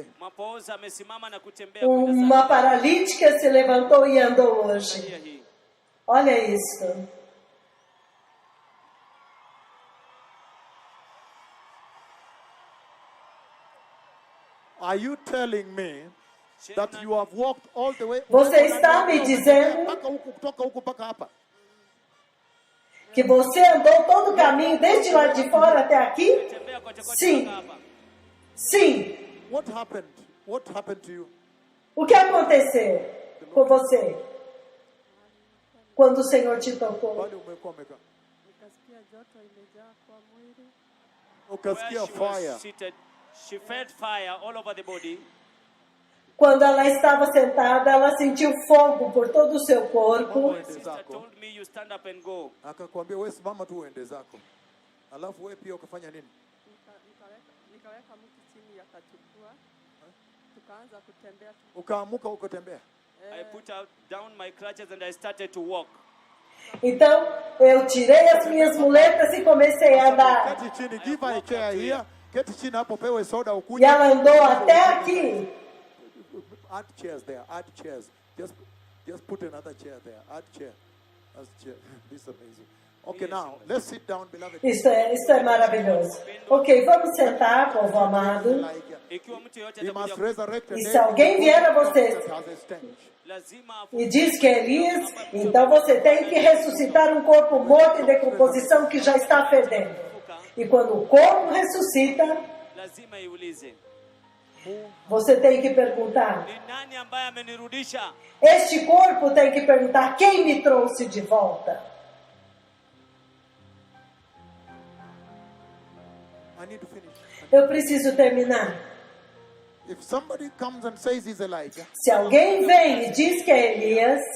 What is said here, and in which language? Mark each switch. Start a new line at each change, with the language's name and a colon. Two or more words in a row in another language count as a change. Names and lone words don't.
Swahili: mapooza amesimama na kutembea kwenda
Portuguese: Uma
Swahili: zake.
Portuguese: paralítica se levantou e andou hoje.
Swahili: Angalia hii.
Portuguese: Olha isso.
English: Are you telling me that you have walked all the way?
Portuguese: Você está me dizendo
Swahili: Mpaka huku, kutoka huku mpaka hapa.
Portuguese: que você andou todo o caminho, desde lá de fora até aqui?
Swahili: Tembea kote kote
Portuguese: Sim.
Swahili: mpaka hapa.
Portuguese: Sim.
English: What happened? What happened to you?
Portuguese: O que aconteceu com você quando o Senhor te tocou?
Swahili: Bali umekuwa umekaa. Nikasikia joto imejaa kwa mwili. Ukasikia
English: Where she was fire. seated, she felt fire all over the body.
Portuguese: Quando ela estava sentada, ela sentiu fogo por todo o seu corpo.
English: My sister told me, you stand up and go.
Swahili: Akakwambia wewe simama tu uende zako. Alafu wewe pia ukafanya nini? Nikaweka mtu chini yakachukua, tukaanza kutembea. Ukaamuka ukatembea.
English: I put out down my crutches and I started to walk.
Portuguese: Então, eu tirei as minhas muletas e comecei a andar.
Swahili: Keti chini,
English: give her a chair here.
Swahili: Keti chini hapo pewe soda
Portuguese: E
Swahili: ukuje.
Portuguese: ela andou até aqui.
English: Add chairs there. Add chairs. Just put another chair there. Add chair. That's chair. This is amazing. Okay, now let's sit down, beloved.
Portuguese: Isso é maravilhoso. Ok, vamos sentar, povo amado.
English: Like,
Swahili: Ikiwa mtu yote
English: he must
Swahili: atakuja,
English: resurrect a
Portuguese: E
English: dead
Portuguese: se alguém vier a você
English: that has a stench.
Swahili: lazima
Portuguese: e diz que é Elias, então você tem que ressuscitar um corpo morto em decomposição que já está fedendo. E quando o corpo ressuscita,
Swahili: lazima iulize,
Portuguese: você tem que perguntar.
Swahili: ni nani ambaye amenirudisha?
Portuguese: Este corpo tem que perguntar: quem me trouxe de volta?
English: I need to finish.
Portuguese: Eu preciso terminar.
English: If somebody comes and says he's Elijah,
Portuguese: Se alguém vem e diz que é Elias,